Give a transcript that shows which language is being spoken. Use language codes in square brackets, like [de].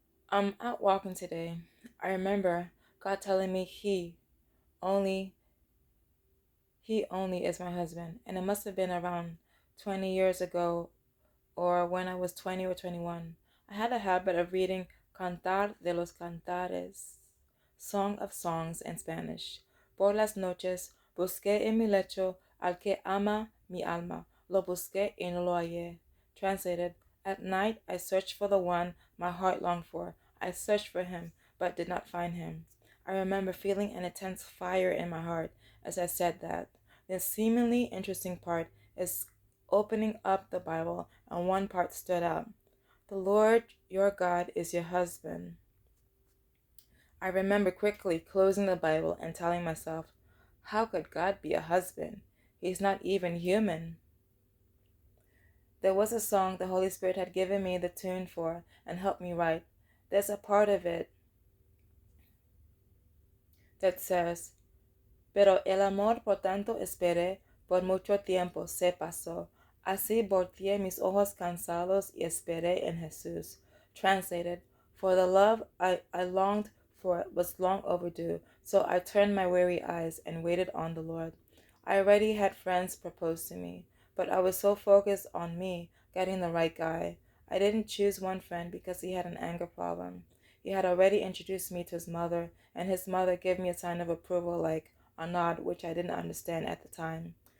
[en] I'm out walking today. I remember God telling me only, He only is my husband. And it must have been around 20 years ago or when I was 20 or 21. I had a habit of reading Cantar de los Cantares, Song of Songs in Spanish. [es] Por las noches busqué en mi lecho al que ama mi alma. Lo busqué y no lo hallé. [en] Translated, at night I searched for the one my heart longed for. I searched for him, but did not find him. I remember feeling an intense fire in my heart as I said that. The seemingly interesting part is opening up the Bible, and one part stood out. The Lord your God is your husband. I remember quickly closing the Bible and telling myself, how could God be a husband? He's not even human. There was a song the Holy Spirit had given me the tune for and helped me write. There's a part of it that says, [es] Pero el amor por tanto esperé, por mucho tiempo se pasó. Así volteé mis ojos cansados y esperé en Jesús. [en] Translated, for the love I longed for was long overdue, so I turned my weary eyes and waited on the Lord. I already had friends propose to me, but I was so focused on me getting the right guy. I didn't choose one friend because he had an anger problem. He had already introduced me to his mother, and his mother gave me a sign of approval like a nod, which I didn't understand at the time.